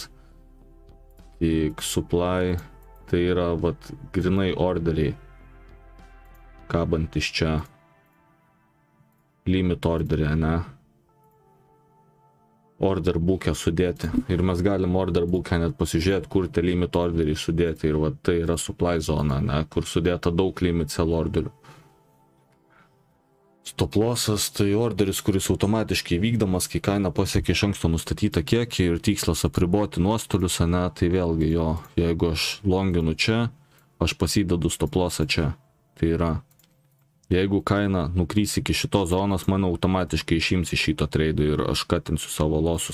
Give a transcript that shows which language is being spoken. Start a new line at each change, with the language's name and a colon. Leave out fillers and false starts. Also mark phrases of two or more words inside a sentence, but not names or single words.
Lithuanian: Tik supply tai yra vat grinai orderiai kabant iš čia limit orderį, ne, order book'e sudėti. Ir mes galim order book'e net pasižiūrėti, kur tie limit orderiai sudėti. Ir va, tai yra supply zona, ne, kur sudėta daug
English: limit sell
Lithuanian: orderių. Stop lossas tai orderis, kuris automatiškai vykdomas, kai kaina pasiekia iš anksto nustatytą kiekį ir tikslas apriboti nuostolius, ne, tai vėlgi jo, jeigu aš longinu čia, aš pasidedu stop lossą čia. Tai yra, jeigu kaina nukrys iki šitos zonos, man automatiškai išims iš šito treido ir aš katinsiu savo losus.